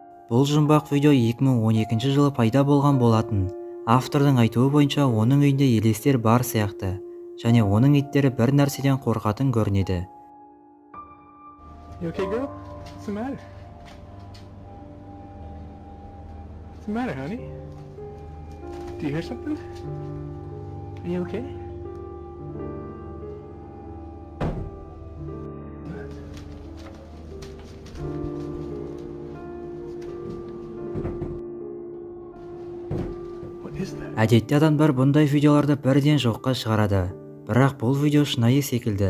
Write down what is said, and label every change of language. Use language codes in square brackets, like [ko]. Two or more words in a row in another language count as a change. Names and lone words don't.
[kk] Бұл жұмбақ видео 2012 жылы пайда болған болатын. Автордың айтуы бойынша оның үйінде елестер бар сияқты, және оның иттері бір нәрседен қорқатын көрінеді. [en] You okay, girl? What's the matter? What's the matter, honey? Do you hear something? Are you okay? What is that? [kk] Әдетте адамдар бұндай видеоларды бірден жоққа шығарады. Бірақ бұл видео шынайы секілді.